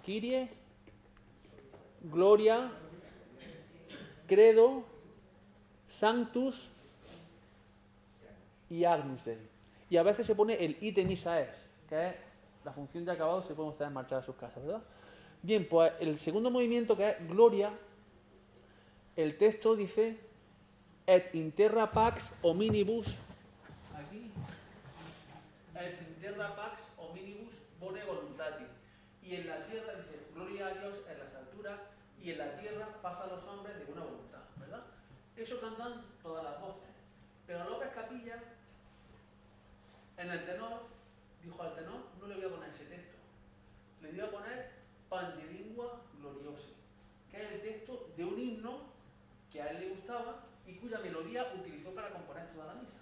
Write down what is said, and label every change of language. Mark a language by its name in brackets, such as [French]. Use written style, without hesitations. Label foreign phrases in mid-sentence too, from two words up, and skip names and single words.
[Spanish] Kyrie, Gloria, Credo, Sanctus y Agnus Dei. Y a veces se pone el [Latin] ite missa es, [Spanish] que es la función de acabado, se pueden ustedes marchar a sus casas, ¿verdad? Bien, pues el segundo movimiento, que es Gloria, el texto dice [Latin] et in terra pax hominibus, [Spanish] aquí, [Latin] et in terra pax hominibus bone voluntatis, [Spanish] y en la tierra dice gloria a Dios en las alturas y en la tierra paz a los hombres de buena voluntad, ¿verdad? Eso cantan todas las voces, pero López Capilla en el tenor dijo: al tenor no le voy a poner ese texto, le voy a poner Pangelingua Gloriosi, que es el texto de un himno que a él le gustaba y cuya melodía utilizó para componer toda la misa.